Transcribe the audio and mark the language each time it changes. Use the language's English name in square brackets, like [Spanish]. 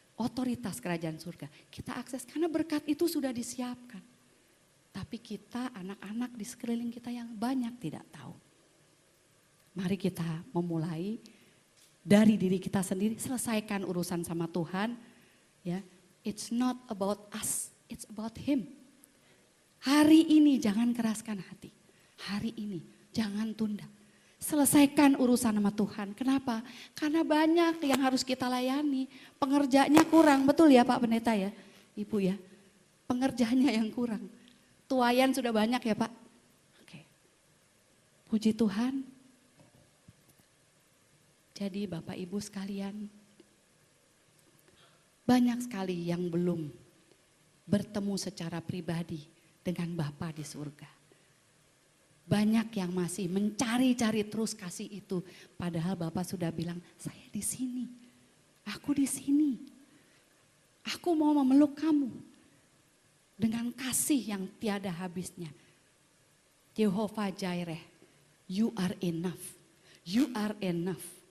[Indonesian] Otoritas kerajaan surga. Kita akses karena berkat itu sudah disiapkan. Tapi kita anak-anak di sekeliling kita yang banyak tidak tahu. Mari kita memulai dari diri kita sendiri, selesaikan urusan sama Tuhan. [English] Ya, it's not about us, it's about Him. [Indonesian] Hari ini jangan keraskan hati. Hari ini jangan tunda. Selesaikan urusan sama Tuhan. Kenapa? Karena banyak yang harus kita layani. Pengerjanya kurang, betul ya Pak Pendeta ya, Ibu ya. Pengerjanya yang kurang. Tuayan sudah banyak ya Pak. Oke. Puji Tuhan. Jadi Bapak Ibu sekalian, banyak sekali yang belum bertemu secara pribadi dengan Bapa di surga. Banyak yang masih mencari-cari terus kasih itu. Padahal Bapak sudah bilang, saya di sini, aku di sini. Aku mau memeluk kamu dengan kasih yang tiada habisnya. [English] Jehovah Jireh, you are enough, you are enough.